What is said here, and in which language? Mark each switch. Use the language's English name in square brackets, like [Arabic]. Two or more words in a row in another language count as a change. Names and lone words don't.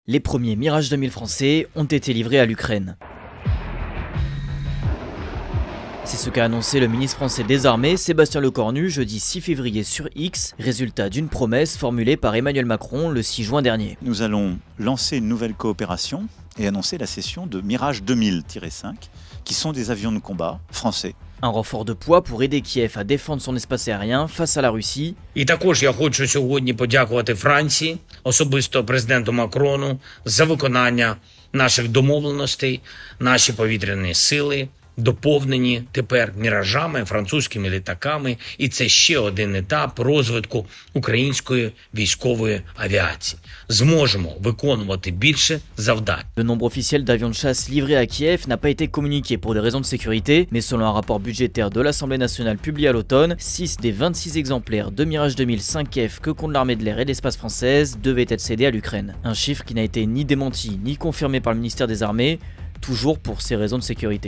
[French] Les premiers Mirage 2000 français ont été livrés à l'Ukraine. C'est ce qu'a annoncé le ministre français des Armées, Sébastien Lecornu, jeudi 6 février sur X, résultat d'une promesse formulée par Emmanuel Macron le 6 juin dernier. Nous allons lancer une nouvelle coopération et annoncer la cession de Mirage 2000-5, qui sont des avions de combat français. Un renfort de poids pour aider Kiev à défendre son espace aérien face à la Russie. [Ukrainian] І також я хочу сьогодні подякувати Франції, особисто президенту Макрону, за виконання наших домовленостей. Наші повітряні сили доповнені тепер міражами, французькими літаками. І це ще один етап розвитку української військової авіації. Зможемо виконувати більше завдань. [French] Le nombre officiel d'avions de chasse livrés à Kiev n'a pas été communiqué pour des raisons de sécurité, mais selon un rapport budgétaire de l'Assemblée nationale publié à l'automne, 6 des 26 exemplaires de Mirage 2000 5F que compte l'armée de l'air et de l'espace française devaient être cédés à l'Ukraine. Un chiffre qui n'a été ni démenti ni confirmé par le ministère des Armées, toujours pour ces raisons de sécurité.